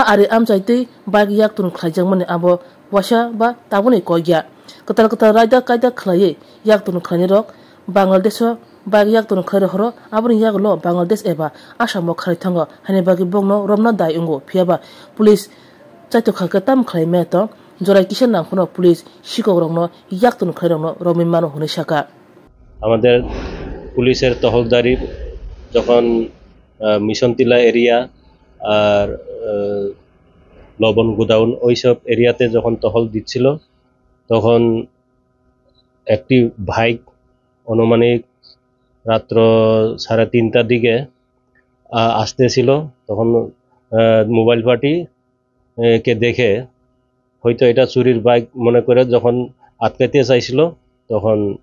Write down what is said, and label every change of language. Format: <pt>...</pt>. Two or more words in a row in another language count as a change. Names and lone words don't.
<trp>ari amchaitei bike yak tun khlaijak mani abo wasa ba tabuni koigya katal raida kaida khlaiye yak tun khlaini rok Bangladesh bike yak tun khlaire horo aboni yaglo Bangladesh eba asamo khlai thango hani bagi bongno romna dai ungo phiaba police chaito khaka tam khlaime to jorai kisan nangkhono police sikogrokno yak tun khlairokno romi mano hune saka</trp> <bn>আমাদের পুলিশের টহলদারি যখন মিশন টিলা এরিয়া আর লবণ গোডাউন ওইসব এরিয়াতে যখন টহল দিচ্ছিল তখন একটি বাইক অনুমানিক রাত্র 3:30টার দিকে আসতেছিল তখন</bn> <en>mobile party</en> <bn>কে দেখে হয়তো এটা চুরির বাইক মনে করে যখন আটকাইতে চাইছিল তখন</bn>